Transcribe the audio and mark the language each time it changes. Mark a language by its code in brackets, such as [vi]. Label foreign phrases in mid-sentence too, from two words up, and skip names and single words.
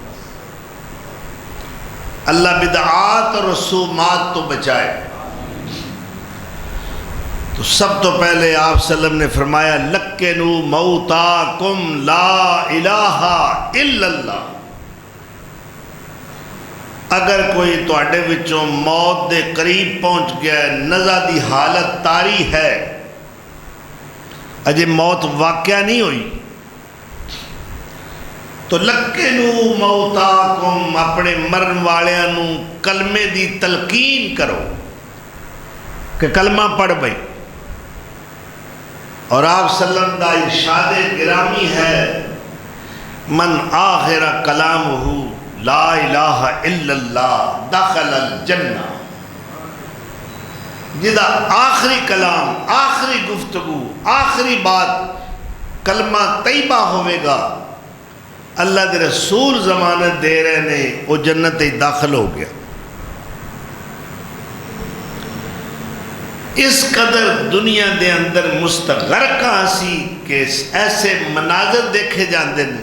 [ur] اللہ بدعات اور رسومات تو بچائے۔ تو سب تو پہلے آپ صلی اللہ علیہ وسلم نے فرمایا [ar] لکنوا موتاکم لا الہ الا اللہ۔ [pa] اگر کوئی تواڈے وچوں موت دے قریب پہنچ گیا ہے، نزع دی حالت طاری ہے، اجے موت واقعہ نہیں ہوئی، تو [ar] لکنوا موتاکم، [pa] اپنے مرن والیاں نو کلمے دی تلقین کرو کہ کلمہ پڑھ بھئی۔ اور آپ صلی اللہ علیہ وسلم دا ارشاد گرامی ہے [ar] من آخر کلامہ لا الہ الا اللہ دخل الجنہ، [pa] جدا آخری کلام، آخری گفتگو، آخری بات کلمہ طیبہ ہوئے گا، اللہ کے رسول ضمانت دے رہے نے وہ جنت داخل ہو گیا۔ اس قدر دنیا دے اندر مستغرقہ سی کہ ایسے مناظر دیکھے جاندے ہیں۔